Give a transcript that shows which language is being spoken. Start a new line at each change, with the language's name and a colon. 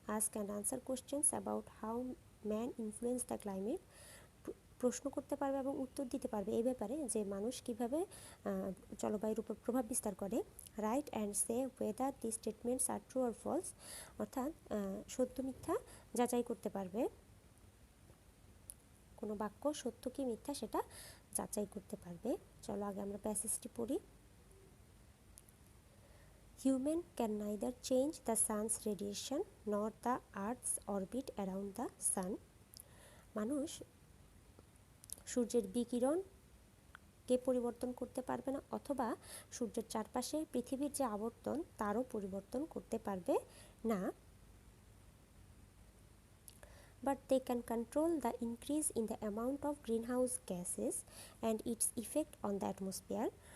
English: ask and answer questions about how man influence the climate,
Bangla: প্রশ্ন করতে পারবে এবং উত্তর দিতে পারবে এই ব্যাপারে যে মানুষ কীভাবে জলবায়ুর উপর প্রভাব বিস্তার করে।
English: write and say whether the statements are true or false,
Bangla: অর্থাৎ সত্য মিথ্যা যাচাই করতে পারবে। কোনো বাক্য সত্য কি মিথ্যা সেটা যাচাই করতে পারবে। চলো আগে আমরা প্যাসেজটি পড়ি।
English: Human can neither change the sun's radiation nor the earth's orbit around the sun.
Bangla: মানুষ সূর্যের বিকিরণকে পরিবর্তন করতে পারবে না, অথবা সূর্যের চারপাশে পৃথিবীর যে আবর্তন তারও পরিবর্তন করতে পারবে না।
English: But they can control the increase in the amount of greenhouse gases and its effect on the atmosphere.